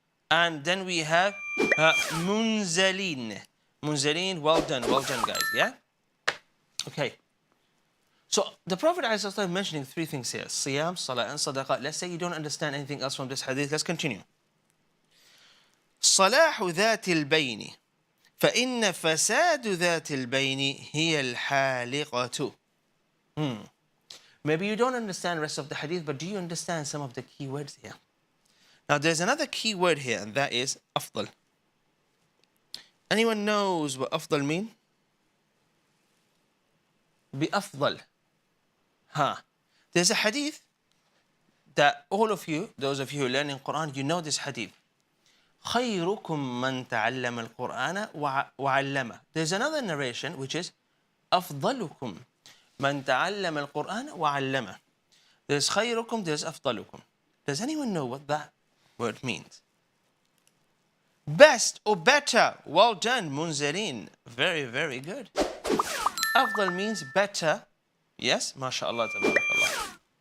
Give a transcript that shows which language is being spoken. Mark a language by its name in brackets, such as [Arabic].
[English] And then we have Munzaleen. Munzaleen, well done, guys, yeah? Okay. So the Prophet ﷺ mentioning 3 things here. Siyam, Salah, and Sadaqah. Let's say you don't understand anything else from this hadith. Let's continue. [Arabic] صلاح ذات البين فإن فساد ذات البين هي الحالقة. [English] Maybe you don't understand the rest of the hadith, but do you understand some of the key words here? Now there's another key word here, and that is أفضل. Anyone knows what أفضل mean? [Arabic] بأفضل. [English] There's a hadith that all of you, those of you who are learning Quran, you know this hadith. [Arabic] خيركم من تعلم القرآن وعلمه. [English] There's another narration which is [Arabic] أفضلكم من تعلم القرآن وعلمه. [English] There's خيركم, there's أفضلكم. Does anyone know what that word means? Best or better. Well done, Munzarin. Very, very good. أفضل means better. Yes, MashaAllah, tabarakallah.